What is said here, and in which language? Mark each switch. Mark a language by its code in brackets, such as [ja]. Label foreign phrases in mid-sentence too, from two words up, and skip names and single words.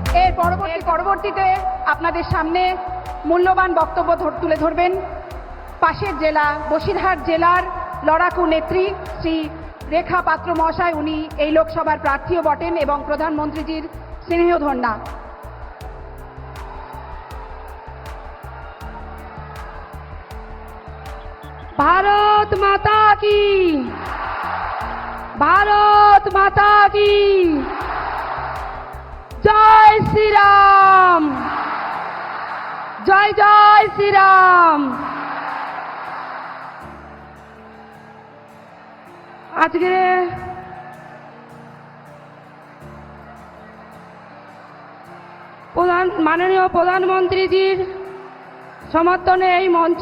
[bn] পরবর্তীতে আপনাদের সামনে মূল্যবান বক্তব্য তুলে ধরবেন পাশের জেলা বসিরহাট জেলার লড়াকু নেত্রী শ্রী রেখা পাত্র মহাশয়। উনি এই লোকসভার প্রার্থীও বটেন এবং প্রধানমন্ত্রীজির স্নেহধন্যা। [hi] भारत माता की, भारत माता की जय श्री राम, जय जय श्री राम। [bn] আজকে মাননীয় প্রধানমন্ত্রীজির সমর্থনে এই মঞ্চ,